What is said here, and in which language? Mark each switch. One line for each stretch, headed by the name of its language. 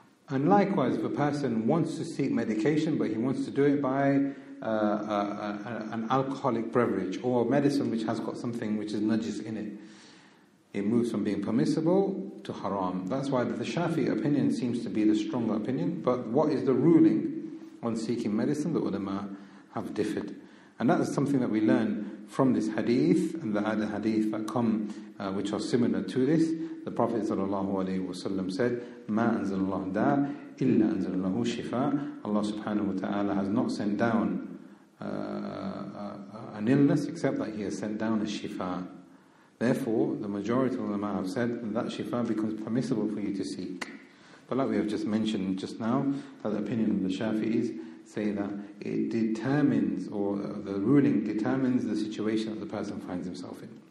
English: And likewise, if a person wants to seek medication, but he wants to do it by an alcoholic beverage or medicine which has got something which is najis in it, it moves from being permissible to haram. That's why the Shafi'i opinion seems to be the stronger opinion. But what is the ruling on seeking medicine? The ulama have differed. And that is something that we learn from this hadith and the other hadith that come which are similar to this. The Prophet ﷺ said,
Arabic: مَا أَنزَلَ اللَّهُ دَا إِلَّا أَنزَلَ اللَّهُ شِفَاءً.
English: Allah subhanahu wa ta'ala has not sent down an illness except that he has sent down a shifa. Therefore, the majority of ulama have said that shifa becomes permissible for you to seek. But like we have just mentioned just now, that the opinion of the Shafi'is say that it determines, or the ruling determines the situation that the person finds himself in.